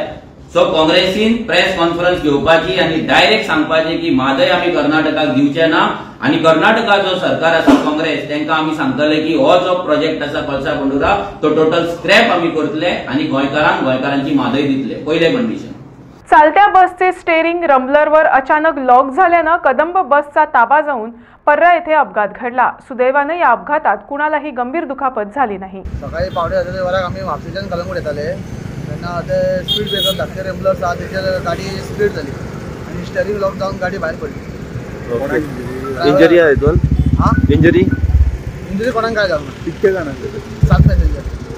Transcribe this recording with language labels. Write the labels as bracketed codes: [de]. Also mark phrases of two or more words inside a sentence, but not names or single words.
[kok] सो काँग्रेसीन [en] press conference [kok] घेवपाची आणि डायरेक्ट सांगपाचे की म्हादय आमी कर्नाटकाक दिवचे ना आणि कर्नाटका जो सरकार आसा काँग्रेस तेंकां आमी सांगतले की हो जो प्रोजेक्ट आसा कळसा भंडुरा तो [en] total scrap [kok] आमी करतले आणि गोंयकारांची म्हादय दितले। पयले कंडिशन। [mr] चालत्या बसचे स्टेअरिंग रंबलरवर अचानक लॉक झाल्यानं कदंब बसचा ताबा जाऊन पर्रा येथे अपघात घडला। सुदैवानं या अपघातात कुणालाही गंभीर दुखापत झाली नाही। [kok] सकाळी 5:30 वराक आम्ही म्हापशेच्यान कलंगूट येताले तेन्ना ते [en] speed breaker [kok] धाकटे रंबलर आहा तेचेर गाडी स्पीड जाली आणि स्टेअरिंग लॉक जावन गाडी भायर पडली। [mr] इंजरी आहे दोन? हां, इंजरी [kok] कोणाक काय जावना। कितके जाण? 7 पॅसेंजर।